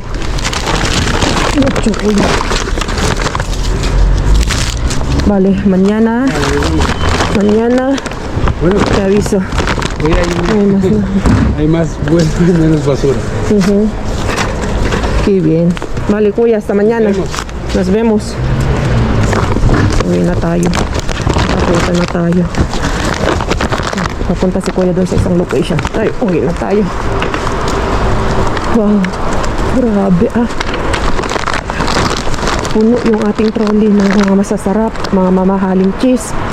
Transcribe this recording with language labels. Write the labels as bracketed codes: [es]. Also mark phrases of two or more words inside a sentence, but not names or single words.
[es] Mucho, kuya. Vale, mañana Bueno, te aviso. voy a ir. Hay más bueno y menos basura. Qué bien. Vale, kuya, hasta mañana. Nos vemos. [tl] Uwi na tayo. Papunta na tayo. Papunta si kuya doon sa isang location. Ay, uwi na tayo. Wow. Grabe ah. Puno yung ating trolley ng mga masasarap, mga mamahaling cheese.